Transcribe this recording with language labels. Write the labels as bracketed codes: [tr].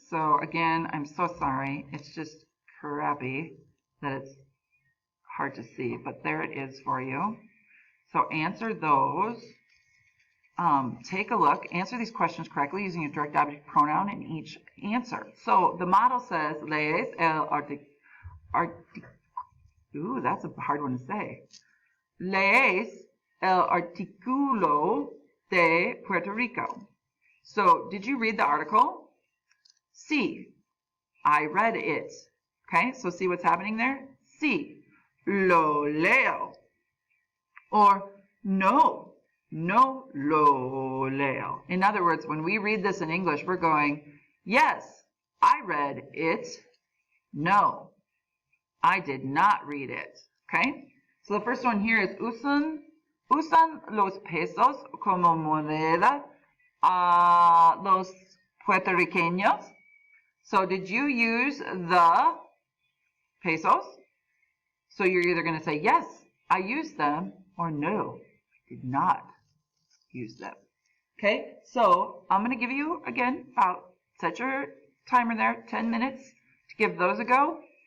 [en] So again, I'm so sorry, it's just crappy that it's hard to see, but there it is for you. So answer those. Take a look, answer these questions correctly using a direct object pronoun in each answer. So the model says, lees el ooh, that's a hard one to say. [es] Lees el artículo de Puerto Rico. [en] So did you read the article? Sí, I read it. Okay, so see what's happening there? Sí, lo leo. [es] Or no, no lo leo. [en] In other words, when we read this in English, we're going, yes, I read it. No, I did not read it. Okay? [es] So the first one here is usan los pesos como moneda a los puertorriqueños. [en] So did you use the pesos? So you're either going to say, yes, I used them, or no, I did not use them. Okay, so I'm going to give you, again, set your timer there, 10 minutes to give those a go.